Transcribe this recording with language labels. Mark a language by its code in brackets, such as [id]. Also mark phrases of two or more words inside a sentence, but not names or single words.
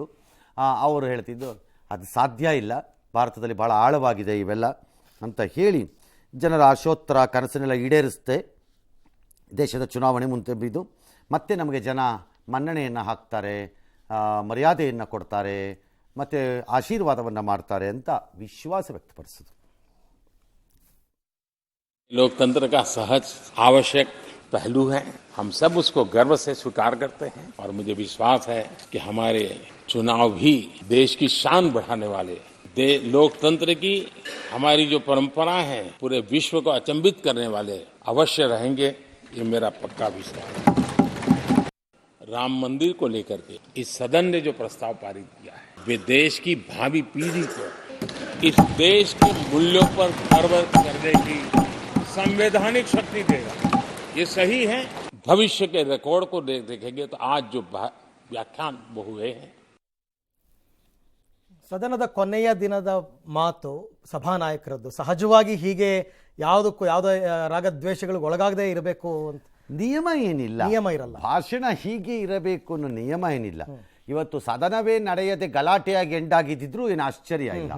[kn] ಅವರು ಹೇಳ್ತಿದ್ದು ಅದು ಸಾಧ್ಯ ಇಲ್ಲ, ಭಾರತದಲ್ಲಿ ಭಾಳ ಆಳವಾಗಿದೆ ಇವೆಲ್ಲ ಅಂತ ಹೇಳಿ ಜನರ ಆಶೋತ್ತರ ಕನಸನ್ನೆಲ್ಲ ಈಡೇರಿಸುತ್ತೆ ದೇಶದ ಚುನಾವಣೆ ಮುಂದೆ. ಮತ್ತೆ ನಮಗೆ ಜನ ಮನ್ನಣೆಯನ್ನು ಹಾಕ್ತಾರೆ, ಮರ್ಯಾದೆಯನ್ನು ಕೊಡ್ತಾರೆ, ಮತ್ತು ಆಶೀರ್ವಾದವನ್ನು ಮಾಡ್ತಾರೆ ಅಂತ ವಿಶ್ವಾಸ ವ್ಯಕ್ತಪಡಿಸಿದ್ರು. [hi] लोकतंत्र का सहज आवश्यक पहलू है, हम सब उसको गर्व से स्वीकार करते हैं और मुझे विश्वास है कि हमारे चुनाव भी देश की शान बढ़ाने वाले, लोकतंत्र की हमारी जो परंपरा है पूरे विश्व को अचंभित करने वाले अवश्य रहेंगे, ये मेरा पक्का विश्वास है. राम मंदिर को लेकर के इस सदन ने जो प्रस्ताव पारित किया है, वे देश की भावी पीढ़ी को इस देश के मूल्यों पर गर्व करने की संवैधानिक शक्ति देगा. ये सही है. भविष्य के रिकॉर्ड को देखेंगे तो आज जो व्याख्यान वो हुए हैं, [kn] ಸದನದ ಕೊನೆಯ ದಿನದ ಮಾತು ಸಭಾನಾಯಕರದ್ದು ಸಹಜವಾಗಿ ಹೀಗೆ ಯಾವುದೇ ರಾಗದ್ವೇಷಗಳಿಗೆ ಒಳಗಾಗದೇ ಇರಬೇಕು ಅಂತ ನಿಯಮ ಏನಿಲ್ಲ, ನಿಯಮ ಇರಲ್ಲ. ಭಾಷಣ ಹೀಗೆ ಇರಬೇಕು ಅನ್ನೋ ನಿಯಮ ಏನಿಲ್ಲ. ಇವತ್ತು ಸದನವೇ ನಡೆಯದೆ ಗಲಾಟೆಯಾಗಿ ಎಂಡಾಗಿದ್ದಿದ್ರು ಏನು ಆಶ್ಚರ್ಯ ಇಲ್ಲ.